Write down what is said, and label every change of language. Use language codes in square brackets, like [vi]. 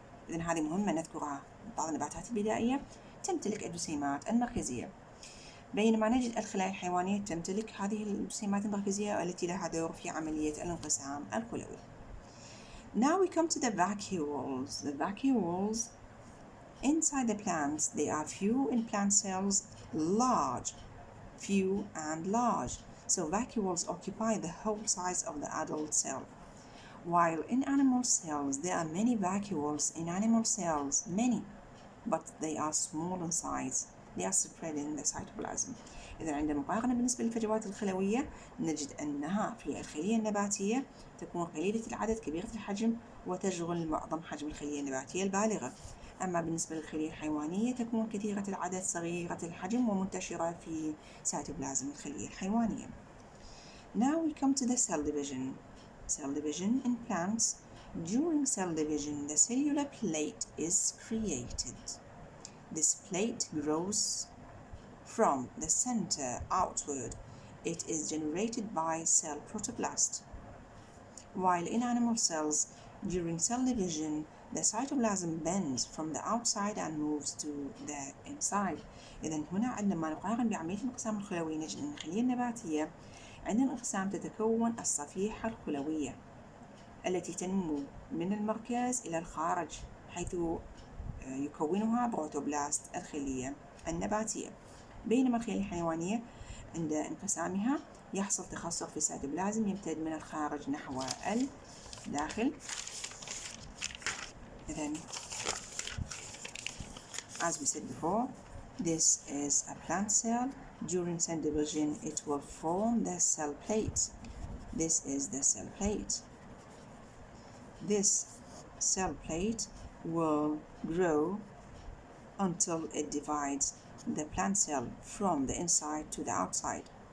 [ar] إذن هذه مهمة نذكرها، بعض النباتات البدائية تمتلك الجسيمات المركزية، بينما نجد الخلايا الحيوانية تمتلك هذه الجسيمات المركزية التي لها دور في عملية الانقسام الخلوي. [en] Now we come to the vacuoles. The vacuoles inside the plants, they are few in plant cells, large, few and large. So vacuoles occupy the whole size of the adult cell. While in animal cells, there are many vacuoles in animal cells, many, but they are small in size. They are spread in the cytoplasm. [ar] إذا عند مقارنة بالنسبة للفجوات الخلوية نجد أنها في الخلية النباتية تكون قليلة العدد كبيرة الحجم وتشغل معظم حجم الخلية النباتية البالغة. أما بالنسبة للخلية الحيوانية تكون كثيرة العدد صغيرة الحجم ومنتشرة في سيتوبلازم الخلية الحيوانية. [en] Now we come to the cell division. Cell division in plants. During cell division, the cellular plate is created. This plate grows from the center outward. It is generated by cell protoplast. While in animal cells, during cell division, the cytoplasm bends from the outside and moves to the inside. [ar] إذن هنا عندما نقارن بعملية الانقسام الخلوي نجد أن الخلية النباتية عند الانقسام تتكون الصفيحة الخلوية التي تنمو من المركز إلى الخارج، حيث يكونها بروتوبلاست الخلية النباتية. بينما الخلية الحيوانية عند انقسامها يحصل تخثر في السيتوبلازم يمتد من الخارج نحو الداخل. إذن [en] as we said before, this is a plant cell. During cell division, it will form the cell plate. This is the cell plate. This cell plate will grow until it divides the plant cell from the inside to the outside.